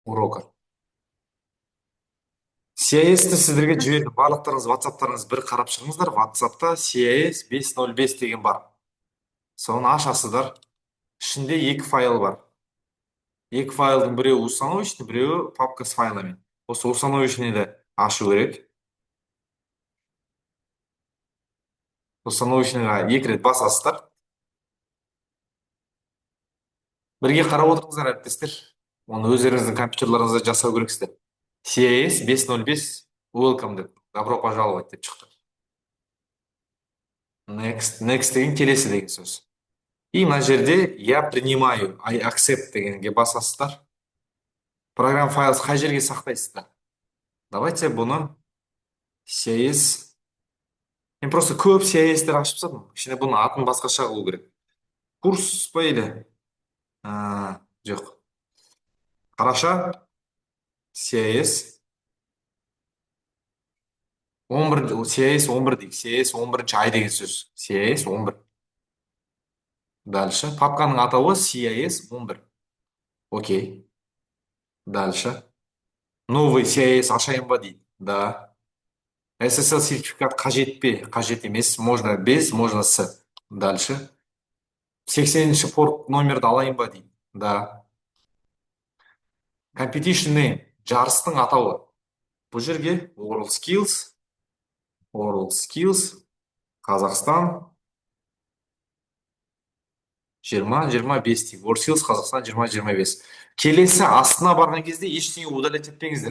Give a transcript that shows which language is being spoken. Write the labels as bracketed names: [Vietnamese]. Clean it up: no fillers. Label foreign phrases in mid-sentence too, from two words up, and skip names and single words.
[Russian] урока. [Kazakh] CIS-ті сіздерге жібердім. Барлықтарыңыз WhatsApp-тарыңыз бір қарап шығыңыздар. WhatsApp-та CIS 505 деген бар. Соны ашасыздар. Ішінде екі файл бар. Екі файлдың біреуі установочный, біреуі [Russian] папка с файлами. [Kazakh] Осы установочныйды ашу керек. Установочныйға екі рет басасыздар. Бірге қарап отырыңыздар, әріптестер. Оны өздеріңіздің компьютерларыңызда жасау керексіздер. CIS 505 welcome деп, [Russian] добро пожаловать [Kazakh] деп шықты. Next деген келесі деген сөз. И мына жерде [Russian] я принимаю, [English] I accept [Kazakh] дегенге басасыздар. Программа файлы қай жерге сақтайсыздар? Давайте бұны CIS. Мен просто көп CIS-тер ашып тастадым. Ішінде бұның атын басқаша қылу керек. Курс па еді? Жоқ. Қараша CIS 11, CIS 11 дейік. CIS 11-ші ай деген сөз. CIS 11. Дальше. Папканың атауы CIS 11. Окей. Дальше. Новый CIS ашайын ба дейді. Да. SSL сертификат қажет пе? Қажет емес. [Russian] Можно без, можно с. Дальше. [Kazakh] 80-ші порт номерді алайын ба дейді. Да. [English] Competition name. [Kazakh] Жарыстың атауы. Бұл жерге World Skills, Қазақстан 20-25 дейік. World Skills, Қазақстан 20-25. Келесі астына барған кезде ештеңе удалять етпеңіздер.